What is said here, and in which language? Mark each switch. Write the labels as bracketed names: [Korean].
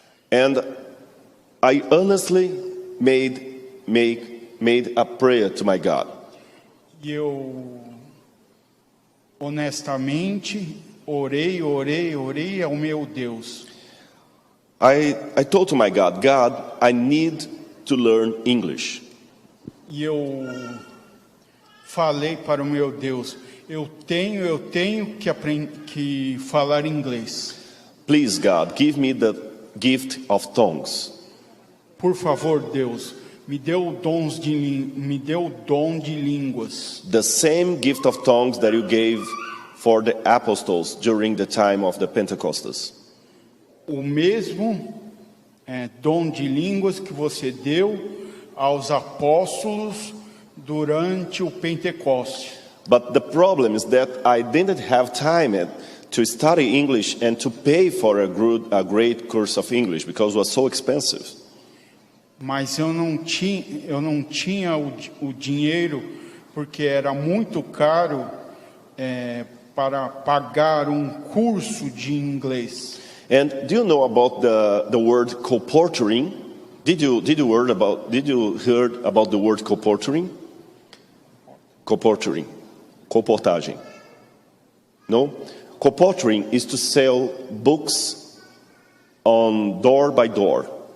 [English] And I honestly made a prayer to my God. [Portuguese] E eu honestamente orei ao meu Deus. [English] I told to my God, I need to learn English. [Portuguese] E eu falei para o meu Deus, eu tenho que falar inglês. [English] Please, God, give me the gift of tongues. [Portuguese] Por favor, Deus, me deu o dom de línguas. [English] The same gift of tongues that you gave for the apostles during the time of the Pentecostals. [Portuguese] O mesmo dom de línguas que você deu aos apóstolos durante o Pentecoste. [English] But the problem is that I didn't have time to study English and to pay for a great course of English because it was so expensive. [Portuguese] Mas eu não tinha o dinheiro porque era muito caro para pagar um curso de inglês. [English] And do you know about the word colporteuring? Did you heard about the word colporteuring? Colporteuring, colportagem. No? Colporteuring is to sell books on door by door.